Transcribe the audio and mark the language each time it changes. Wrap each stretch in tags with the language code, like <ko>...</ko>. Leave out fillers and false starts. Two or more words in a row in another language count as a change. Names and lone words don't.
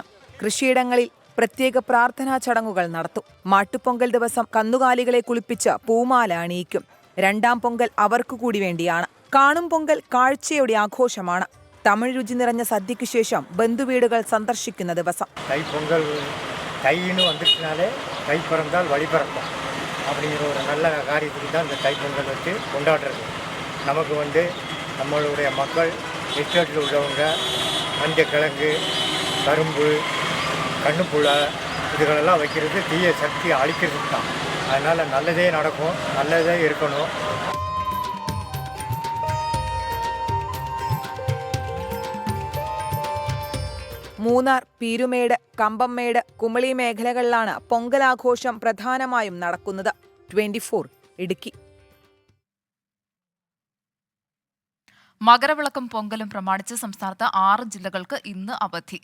<ml>കൃഷിയിടങ്ങളിൽ പ്രത്യേക പ്രാർത്ഥനാ ചടങ്ങുകൾ നടത്തും. മാട്ടുപൊങ്കൽ ദിവസം കന്നുകാലികളെ കുളിപ്പിച്ച് പൂമാല അണിയിക്കും. 2ാം പൊങ്കൽ അവർക്കു കൂടി വേണ്ടിയാണ്. കാണും പൊങ്കൽ കാഴ്ചയുടെ ആഘോഷമാണ്. തമിഴ് രുചി നിറഞ്ഞ സദ്യയ്ക്ക് ശേഷം ബന്ധുവീടുകൾ സന്ദർശിക്കുന്ന ദിവസം.</ml> <ta>தைப்பொங்கல் தைன்னு வந்துட்டுனாலே தை பிறந்தால் வழி பிறக்கும் அப்படிங்கிற ஒரு நல்ல காரியத்துக்கு தான் இந்த தைப்பொங்கல் வச்சு கொண்டாடுறது. நமக்கு நம்மளுடைய மக்கள் எஸ்டேட்டில் உள்ளவங்க மஞ்சக்கிழங்கு, கரும்பு, கண்ணு புழை இதுகளெல்லாம் வைக்கிறது தீய சக்தி அழிக்கிறதுக்கு தான். அதனால் நல்லதே நடக்கும், நல்லதே இருக்கணும்.</ta> <ml>മൂന്നാർ, പീരുമേട്, കമ്പംമേട്, കുമളി മേഖലകളിലാണ് പൊങ്കലാഘോഷം പ്രധാനമായും നടക്കുന്നത്. 24 ഇടുക്കി. മകരവിളക്കും പൊങ്കലും പ്രമാണിച്ച് സംസ്ഥാനത്ത് 6 ജില്ലകൾക്ക് ഇന്ന് അവധി.</ml>